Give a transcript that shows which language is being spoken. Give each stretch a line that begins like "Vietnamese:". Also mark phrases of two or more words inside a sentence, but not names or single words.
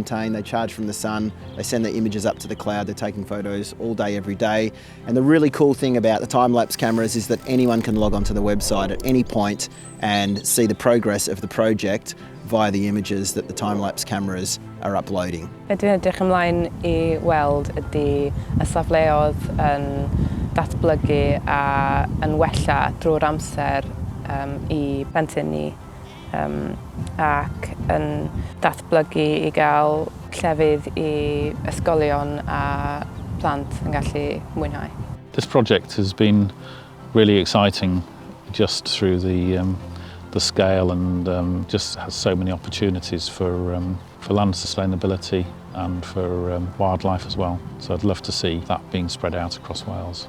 English: They charge from the sun, they send the images up to the cloud, they're taking photos all day, every day. And the really cool thing about the time-lapse cameras is that anyone can log onto the website at any point and see the progress of the project via the images that the time-lapse cameras are uploading.
Welsh: Dwi'n edrych ymlaen I weld ydy y safleoedd yn datblygu a yn wella drwy'r amser I plentyn ni ac yn datblygu I gael llefydd I ysgolion a plant yn gallu mwynhau.
English: This project has been really exciting just through the scale, and just has so many opportunities for land sustainability and for wildlife as well. So I'd love to see that being spread out across Wales.